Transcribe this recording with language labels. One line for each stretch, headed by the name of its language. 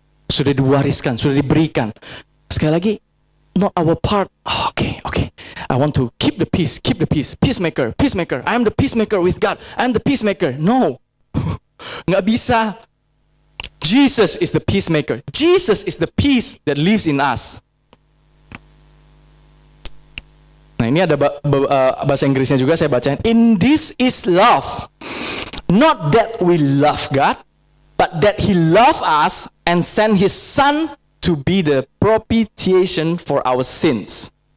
Indonesian: Sudah diwariskan, sudah diberikan. Sekali lagi,
English: not our part. Okay. I want to keep the peace. Peacemaker. I am the peacemaker with God. I am the peacemaker. No.
Indonesian: Nggak bisa.
English: Jesus is the peacemaker. Jesus is the peace that lives in us.
Indonesian: Nah, ini ada bahasa Inggrisnya juga saya bacain.
English: In this is love. Not that we love God, but that He loved us and sent His Son to be the propitiation for our sins.